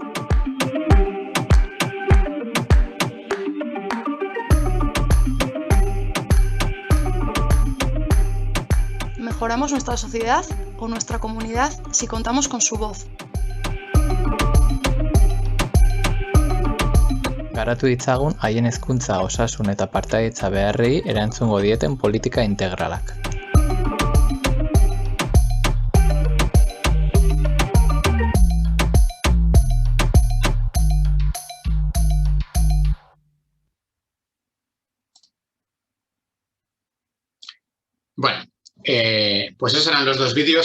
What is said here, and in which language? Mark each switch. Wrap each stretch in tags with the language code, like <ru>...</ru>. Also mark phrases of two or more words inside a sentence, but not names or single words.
<es>¿Mejoramos nuestra sociedad o nuestra comunidad si contamos con su voz?</es> <eu>Garatu ditzagun haien hezkuntza, osasun eta partaidetza beharrei erantzungo dieten politika integralak.</eu> <es>Bueno, pues esos eran los dos vídeos.</es>